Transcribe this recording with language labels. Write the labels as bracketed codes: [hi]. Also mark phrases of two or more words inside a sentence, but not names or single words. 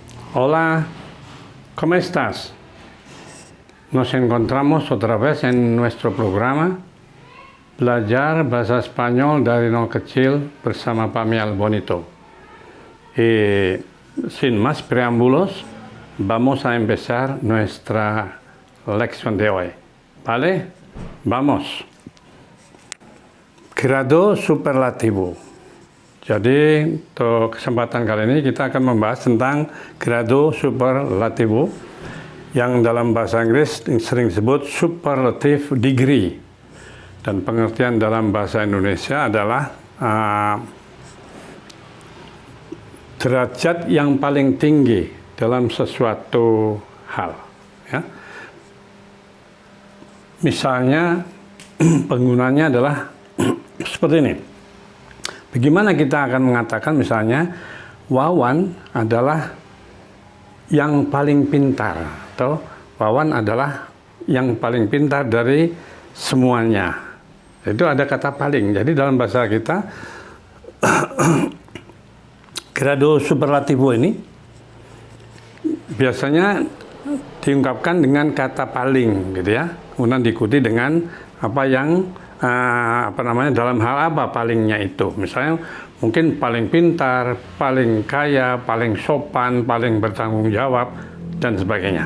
[es] Hola, ¿cómo estás? Nos encontramos otra vez en nuestro programa [id] Belajar Bahasa Spanyol dari Nol Kecil bersama [es] Pamial Bonito. Y sin más preámbulos, vamos a empezar nuestra lección de hoy. ¿Vale? Vamos. Grado superlativo. [id] Jadi untuk kesempatan kali ini kita akan membahas tentang [es] grado superlativo [id] yang dalam bahasa Inggris sering disebut [en] superlative degree, [id] dan pengertian dalam bahasa Indonesia adalah derajat yang paling tinggi dalam sesuatu hal. Ya. Misalnya penggunanya adalah seperti ini. Bagaimana kita akan mengatakan misalnya Wawan adalah yang paling pintar, atau Wawan adalah yang paling pintar dari semuanya. Itu ada kata paling. Jadi dalam bahasa kita [es] grado superlativo [id] ini biasanya diungkapkan dengan kata paling, gitu ya. Kemudian diikuti dengan apa yang dalam hal apa palingnya itu. Misalnya mungkin paling pintar, paling kaya, paling sopan, paling bertanggung jawab, dan sebagainya.